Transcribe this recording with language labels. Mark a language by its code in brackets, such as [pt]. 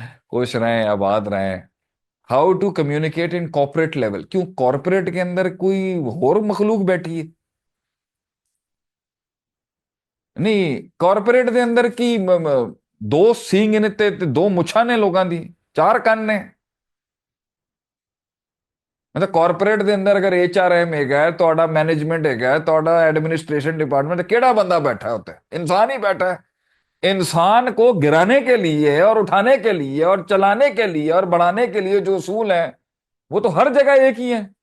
[ur] خوش رہیں، آباد رہیں. [en] How to communicate in corporate level. [ur] کیوں کارپوریٹ کے اندر کوئی اور مخلوق بیٹھی ہے؟ نہیں، [pa] کارپوریٹ دے اندر کی دو سینگ نے تے دو مچھاں نے لوگاں دی، چار کن نے. مطلب کارپوریٹ دے اندر اگر ایچ آر ایم ایک ہے، توڑا مینجمنٹ ایک ہے، توڑا ایڈمنسٹریشن ڈپارٹمنٹ، کیڑا بندہ بیٹھا ہوتا ہے؟ [ur] انسان ہی بیٹھا ہے. انسان کو گرانے کے لیے اور اٹھانے کے لیے اور چلانے کے لیے اور بڑھانے کے لیے جو اصول ہیں وہ تو ہر جگہ ایک ہی ہیں.